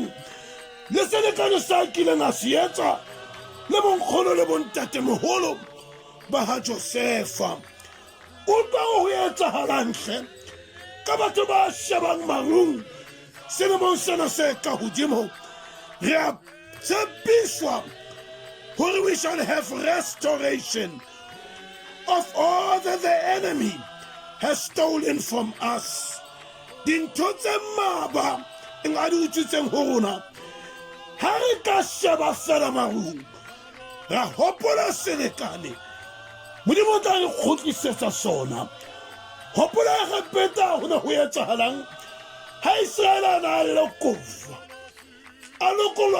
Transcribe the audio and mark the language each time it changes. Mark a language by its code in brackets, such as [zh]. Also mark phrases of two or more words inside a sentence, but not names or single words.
[st] le selekane sa kileng a se etsa le bonkgono le bontatemoholo ba ha Josefa utlwa ho etsahalang hle ka batho ba shebang marung selemong sena se ka hodimo re a tshepiswa hore [en] we shall have restoration of all that the enemy has stolen from us. [st] Dintho tse maba nga di utswitseng ho rona ha re ka sheba fela marung ra hopola selekane modimo o tla re kgutlisetsa sona hopola re peta hona ho etsahalang ha Israel a na a lokolwa